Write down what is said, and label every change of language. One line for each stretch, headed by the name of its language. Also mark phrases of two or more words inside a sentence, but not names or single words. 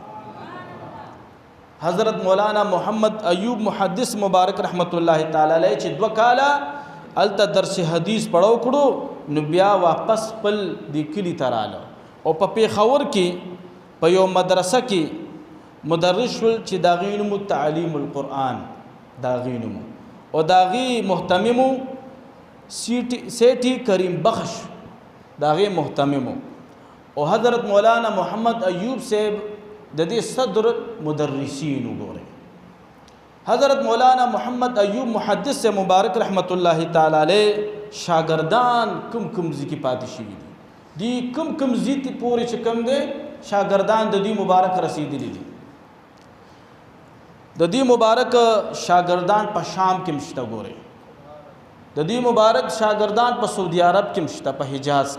Pashto: حضرت مولانا محمد ایوب محدث مبارک رحمت الله تعالی علیه چې 2 کاله الته درس حدیث پڑھاو کړو نو بیا واپس خپل د کلي ته راغله او په پېښور کې په یو مدرسه کې مدرس شول چې د هغې نوم تعلیم القرآن د هغې نوم او د هغې محتمم سیټي کریم بخش د هغې محتمم او حضرت مولانا محمد ایوب صاحب د دې صدر مدرسین وګورئ. حضرت مولانا محمد ایوب محدث سے مبارک رحمت الله تعالی علیہ شاگردان کم ځای کې پاتې شوي دي کم ځای ته پورې چې کم دی شاگردان د دې مبارک رسیدلي دي. د دې مبارک شاگردان په شام کې مشته. ګورئ د دې مبارک شاگردان په سعودي عرب کې مشته په حجاز کې.